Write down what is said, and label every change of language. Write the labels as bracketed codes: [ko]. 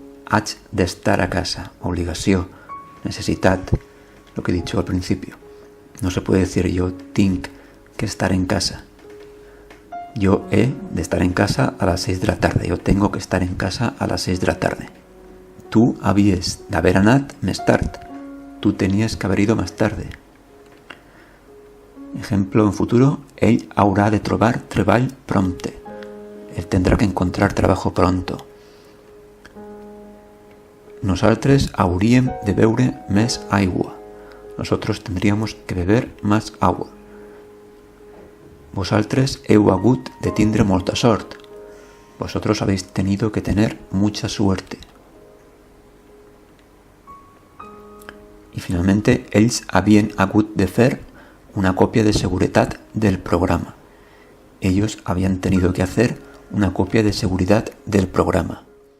[ca] Haig d'estar a casa, obligació, necessitat, [es] lo que he dicho al principio. No se puede decir yo tinc que estar en casa. Yo he de estar en casa a las 6 de la tarde. Yo tengo que estar en casa a las 6 de la tarde. [ca] Tu havies d'haver anat més tard. [es] Tu tenies que haver ido más tarde. Ejemplo en futuro, [ca] ell haurà de trobar treball prompte. [es] Él tendrá que encontrar trabajo pronto. [ca] Nosaltres hauríem de beure més aigua. [es] Nosotros tendríamos que beber más agua. [ca] Vosaltres heu hagut de tindre molta sort. [es] Vosotros habéis tenido que tener mucha suerte. Y finalmente, [ca] ells havien hagut de fer una copia de seguridad del programa. [es] Ellos habían tenido que hacer una copia de seguridad del programa.